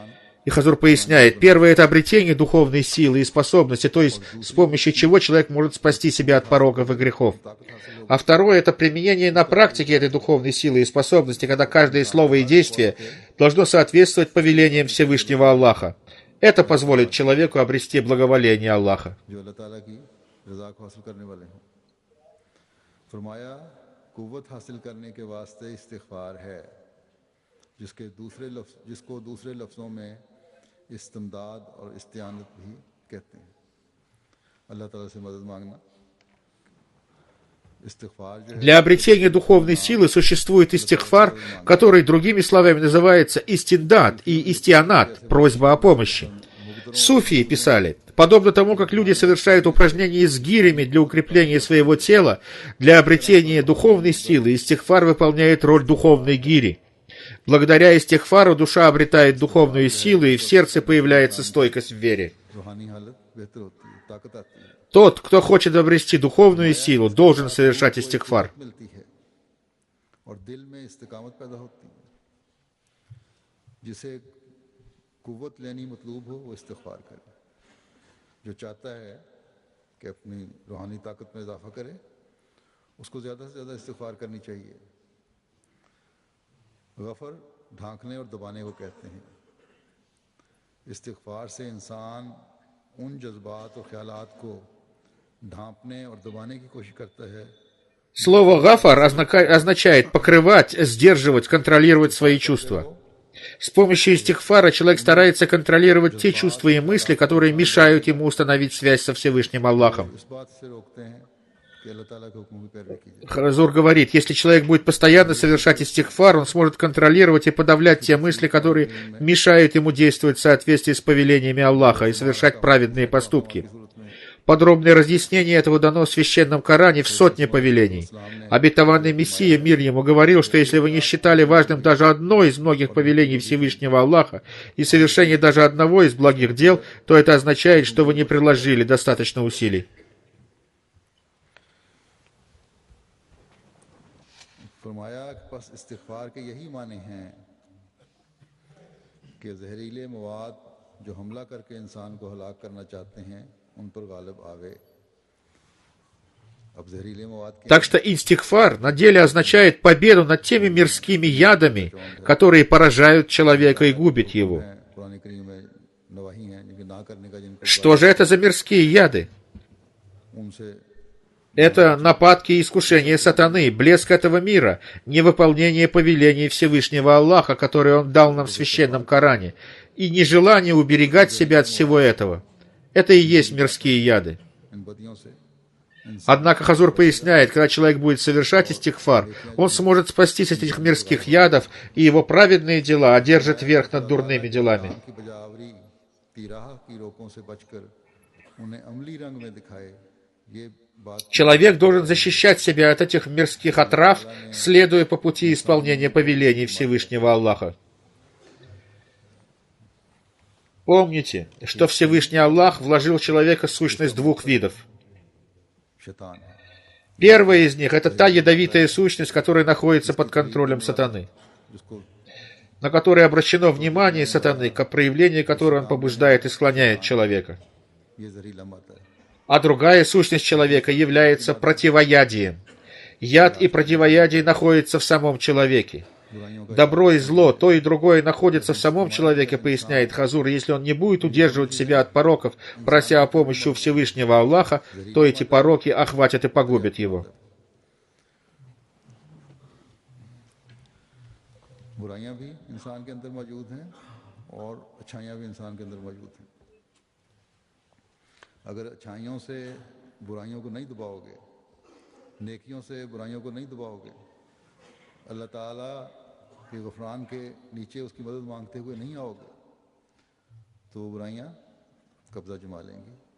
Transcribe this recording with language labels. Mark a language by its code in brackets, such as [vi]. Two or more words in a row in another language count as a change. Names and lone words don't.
[ru] И Хазур поясняет, первое — это обретение духовной силы и способности, то есть с помощью чего человек может спасти себя от пороков и грехов. А второе — это применение на практике этой духовной силы и способности, когда каждое слово и действие должно соответствовать повелениям Всевышнего Аллаха. Это позволит человеку обрести благоволение Аллаха. [ur] جو اللہ تعالیٰ کی رضا کو حاصل کرنے والے ہوں۔ فرمایا قوت حاصل کرنے کے واسطے استغفار ہے، جسکو دوسرے لفظوں میں استمداد اور استعانت بھی کہتے ہیں. اللہ تعالیٰ سے مدد مانگنا. استغفار جو ہے [ru] Для обретения духовной силы существует истихфар, который другими словами называется истиндат и истианат, просьба о помощи. Суфии писали, подобно тому, как люди совершают упражнения с гирями для укрепления своего тела, для обретения духовной силы истихфар выполняет роль духовной гири. Благодаря истихфару душа обретает духовную силу, и в сердце появляется стойкость в вере. [ur] روحانی حالت بہتر ہوتی ہے، طاقت آتی ہے, [ru] Тот, кто хочет обрести духовную силу, должен совершать истихфар. [ur] ملتی ہے اور دل میں استقامت پیدا ہوتی ہے. جسے قوت لینی مطلوب ہو وہ استغفار کرے. جو چاہتا ہے کہ اپنی روحانی طاقت میں اضافہ کرے، اسکو زیادہ سے زیادہ استغفار کرنی چاہیے. غفر ڈھانکنے اور دبانے کو کہتے ہیں. استغفار سے انسان ان جذبات اور خیالات کو ڈھانپنے اور دبانے کی کوشش کرتا ہے [ru] Слово «гафар» означает покрывать, сдерживать, контролировать свои чувства. С помощью истихфара человек старается контролировать те чувства и мысли, которые мешают ему установить связь со Всевышним Аллахом. [ur] اس بات سے روکتے ہیں کہ اللہ تعالیٰ کے حکموں کی پیروی کیجیے. [ru] Хазур говорит, если человек будет постоянно совершать истихфар, он сможет контролировать и подавлять те мысли, которые мешают ему действовать в соответствии с повелениями Аллаха и совершать праведные поступки. Подробное разъяснение этого дано в Священном Коране в сотне повелений. Обетованный Мессия, мир ему, говорил, что если вы не считали важным даже одно из многих повелений Всевышнего Аллаха и совершение даже одного из благих дел, то это означает, что вы не приложили достаточно усилий. [ur] فرمایا کہ بس استغفار کے یہی معنے ہیں کہ زہریلے مواد جو حملہ کرکے انسان کو ہلاک کرنا چاہتے ہیں ان پر غالب آوے. اب زہریلے مواد کے [ru] Так что истихфар на деле означает победу над теми мирскими ядами, которые поражают человека и губят его. [ur] قرآن کریم میں نواہی ہیں جنکے نہ کرنے کا جنکو [ru] Что же это за мирские яды? [ur] उनसे [ru] Это нападки и искушения сатаны, блеск этого мира, невыполнение повелений Всевышнего Аллаха, которые Он дал нам в Священном Коране, и нежелание уберегать себя от всего этого. Это и есть мирские яды. [ur] ان بدیوں سے [ru] Однако Хазур поясняет, когда человек будет совершать истихфар, он сможет спастись от этих мирских ядов, и его праведные дела одержат верх над дурными делами. [ur] کی بجاآوری تراہ کی روکوں سے بچکر انہیں عملی رنگ میں دکھائے یہ بات [ru] Человек должен защищать себя от этих мирских отрав, следуя по пути исполнения повелений Всевышнего Аллаха. Помните, что Всевышний Аллах вложил в человека сущность двух видов. [ur] شیطان ہے [ru] Первая из них — это та ядовитая сущность, которая находится под контролем сатаны, [ur] जिसको [ru] на которой обращено внимание сатаны, к проявлению которой он побуждает и склоняет человека. [ur] یہ زہریلا مت ہے [ru] А другая сущность человека является противоядием. Яд и противоядие находятся в самом человеке. [ur] برائیوں کا [ru] Добро и зло, то и другое находится в самом человеке, поясняет Хазур. Если он не будет удерживать себя от пороков, прося о помощи у Всевышнего Аллаха, то эти пороки охватят и погубят его. [ur] برائیاں بھی انسان کے اندر موجود ہیں اور اچھائیاں بھی انسان کے اندر موجود ہیں اگر اچھائیوں سے برائیوں کو نہیں دباؤگے نیکیوں سے برائیوں کو نہیں دباؤگے اللہ تعالیٰ کے غفران کے نیچے اسکی مدد مانگتے ہوئے نہیں آؤگے تو وہ برائیاں قبضہ جما لیں گی